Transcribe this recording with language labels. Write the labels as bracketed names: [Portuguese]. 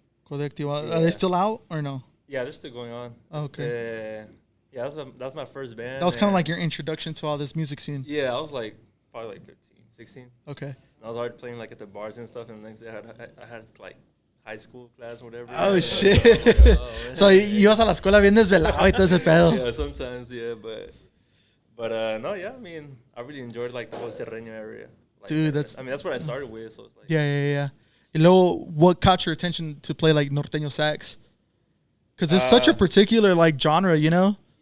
[English] Yeah. Are they still out or no? Yeah, they're still going on. Oh, okay. Yeah, that's my first band. That was kind of like your introduction to all this music scene. Yeah, I was like probably like 15, 16. Okay. And I was already playing like at the bars and stuff, and the next day I had like high school class or whatever. Oh shit. [Spanish] So ibas a la escuela bien desvelado y todo ese pedo. [English] Yeah, sometimes, yeah, but no, yeah, I mean, I really enjoyed like the whole Serreño area. Like, Dude, that's what I started with, so it's like Yeah. [Spanish] Y luego, [English] what caught your attention to play like norteño sax? Because it's such a particular like genre, you know?